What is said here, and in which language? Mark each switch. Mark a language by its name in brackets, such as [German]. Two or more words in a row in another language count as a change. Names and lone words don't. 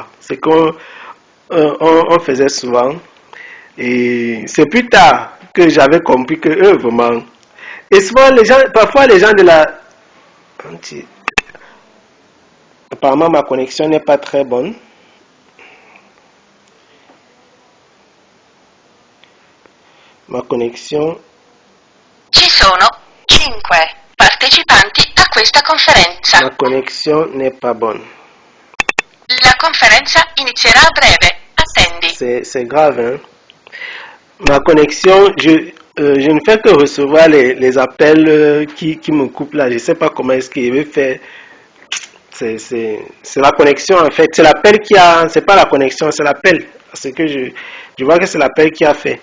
[French] C'est qu'on on faisait souvent. Et c'est plus tard que j'avais compris que eux, vraiment. Et souvent, parfois les gens de la... Apparemment, ma connexion n'est pas très bonne. Ma connexion... [Italian] Ci sono 5 partecipanti a questa conferenza. [French] Ma connexion n'est pas bonne. [Italian] La conferenza inizierà a breve. Attendi. [French] C'est grave, hein? Ma connexion, je ne fais que recevoir les appels qui me coupent là. Je ne sais pas comment est-ce qu'il veut faire. C'est la connexion en fait. C'est l'appel qui a... C'est pas la connexion, c'est l'appel. Parce que je vois que c'est l'appel qui a fait.